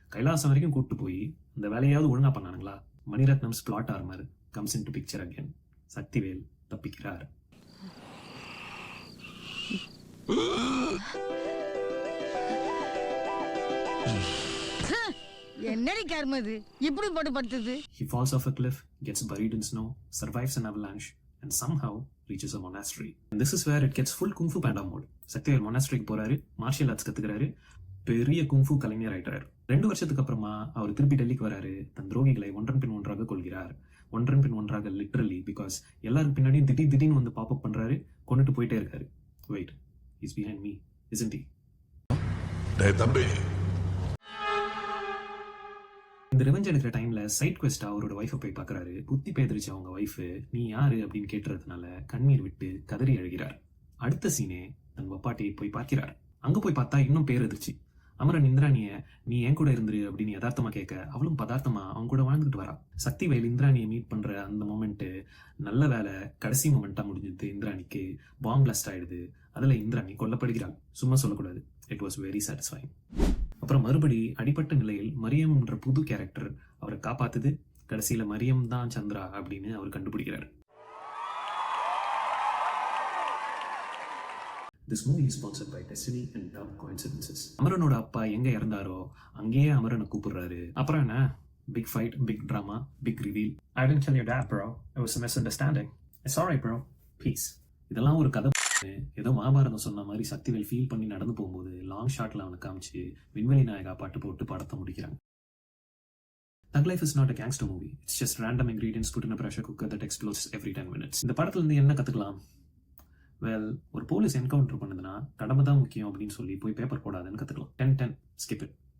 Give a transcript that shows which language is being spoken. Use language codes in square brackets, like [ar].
[ta] கைலாசம் வரைக்கும் கூப்பிட்டு போய் அந்த வேலையாவது ஒழுங்கா பண்ணானுங்களா? [en] Maniratnam's plot armour comes into picture again. [ta] Sakthivel தப்பிக்கிறார். என்னடி கர்மது இப்படி போட்டு படுத்துது? [en] He falls off a cliff, gets buried in snow, survives an avalanche, and somehow reaches a monastery. And this is where it gets full Kung Fu Panda mode. [ta] Sakthivel மொனாஸ்ட்ரிக்கு போறாரு, martial arts கத்துக்கிறாரு, பெரிய kung fu கலைஞர் ஆயிட்டாரு. 2 வருஷத்துக்கு அப்புறமா அவர் திருப்பி டெல்லிக்கு வராரு. தன் துரோகிகளை ஒன்றன் பின் ஒன்றாக கொள்கிறார். ஒன்றன் பின் ஒன்றாக லிட்ரலி, பிகாஸ் எல்லாரும் பின்னாடியும் திடீர்னு வந்து பாப்அப் பண்றாரு, கொண்டுட்டு போயிட்டே இருக்காரு. [en] Wait, is behind me, isn't he? [ta] டேய் தம்பி, இந்த ரிவெஞ்ச் எடுக்கிற டைம்ல சைட் குவெஸ்டா அவரோட ஒய்ஃபை போய் பார்க்கறாரு. புத்தி பேதரிச்ச அவங்க ஒய்ஃப் நீ யாரு அப்படின்னு கேட்டுறதுனால கண்ணீர் விட்டு கதறி அழுகிறார். அடுத்த சீனே தன் வப்பாட்டியை போய் பார்க்கிறார். அங்க போய் பார்த்தா இன்னும் பேரதிர்ச்சி. அமரன் இந்திராணிய நீ என் கூட இருந்துரு அப்படின்னு யதார்த்தமா கேட்க அவளும் பதார்த்தமா அவங்க கூட வாழ்ந்துட்டு வரா. சக்திவேல் இந்திராணியை மீட் பண்ற அந்த மொமெண்ட் நல்ல வேலை கடைசி மொமெண்டா முடிஞ்சது. இந்திராணிக்கு பாம் பிளாஸ்ட் ஆயிடுது. அதுல இந்திராணி கொல்லப்படுகிறாள். சும்மா சொல்லக்கூடாது, [en] It was very satisfying. [ta] அப்புறம் மறுபடி அடிப்பட்ட நிலையில் மரியம் என்ற புது கேரக்டர் அவரை காப்பாத்துது. கடைசியில மரியம் தான் சந்திரா அப்படின்னு அவர் கண்டுபிடிக்கிறார். [en] This movie is sponsored by Destiny and Dumb Coincidences. [ta] அமரனோட அப்பா எங்க இறந்தாரோ அங்கேயே அமரனை கூப்பிடுறாரு. அப்புறம் என்ன, [en] big fight, big drama, big reveal. I didn't kill your dad, bro. It was a misunderstanding. It's alright, bro. Peace. [ta] இதெல்லாம் ஒரு கதை. ஏதோ மகாபாரதம் சொன்ன மாதிரி சக்திவேல் ஃபீல் பண்ணி நடந்து போகும்போது லாங் ஷாட்ல அவனை காமிச்சு விண்வெளி நாயகா பாட்டு போட்டு படத்தை முடிக்கிறாங்க. [en] Thug Life is not a gangster movie. It's just random ingredients put in a pressure cooker that explodes every 10 minutes. [ta] இந்த படத்துல இருந்து என்ன கத்துக்கலாம்? வெல், ஒரு போலீஸ் என்கவுண்டர் பண்ணுதுன்னா கடமை தான் முக்கியம் அப்படின்னு சொல்லி போய் பேப்பர் போடாதுன்னு கத்துக்கலாம். 10-10 [en] skip it.